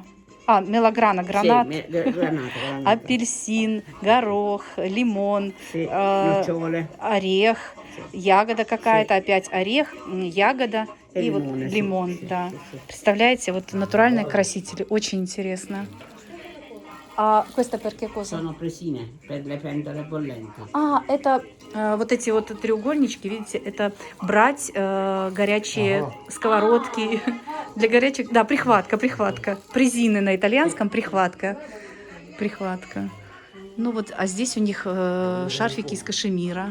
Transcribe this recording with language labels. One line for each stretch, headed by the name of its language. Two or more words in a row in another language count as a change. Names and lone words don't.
Russian: Мелограна, гранат, апельсин, горох, лимон, орех, ягода какая-то, опять орех, ягода и вот лимон, да. Представляете, вот натуральные красители, очень интересно.
Italian: Questa perché cosa? Sono presine per le pentole bollenti.
Russian: Это вот эти вот треугольнички, видите, это брать горячие сковородки для горячих, да, прихватка. Презины на итальянском прихватка. Ну вот, а здесь у них шарфики из кашемира.